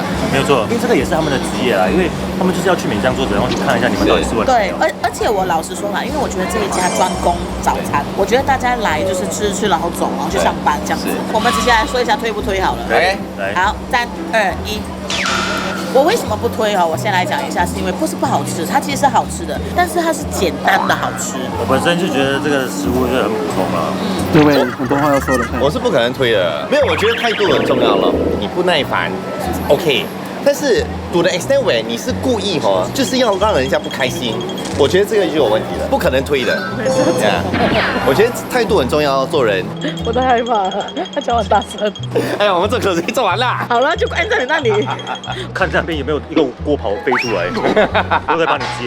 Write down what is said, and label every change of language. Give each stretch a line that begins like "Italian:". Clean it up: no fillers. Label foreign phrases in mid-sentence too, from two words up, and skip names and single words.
Chinese: 沒有錯，因為這個也是他們的職業啊，因為他們就是要去免賬桌子，然後去看一下你們到底是問題。對，而且我老實說啦，因為我覺得這一家專供早餐，我覺得大家來就是吃然後走，然後去上班這樣子。我們直接來說一下推不推好了。來，好，3、2、1。我為什麼不推哈？我先來講一下，是因為不是不好吃，它其實是好吃的，但是它是簡單的好吃。我本身就覺得這個食物就很普通啊。各位很多話要說的，我是不可能推的。沒有，我覺得態度很重要了。你不耐煩 ，OK。但是
English: to the extent where
Chinese: 你是故意哈，就是要讓人家不開心，我覺得這個就有問題了，不可能推的。我覺得態度很重要，做人。我都害怕了，他講很大聲。哎呀，我們這口水做完了。好了，就關在你那裡。看這邊有沒有一個鍋刨飛出來，我再幫你接，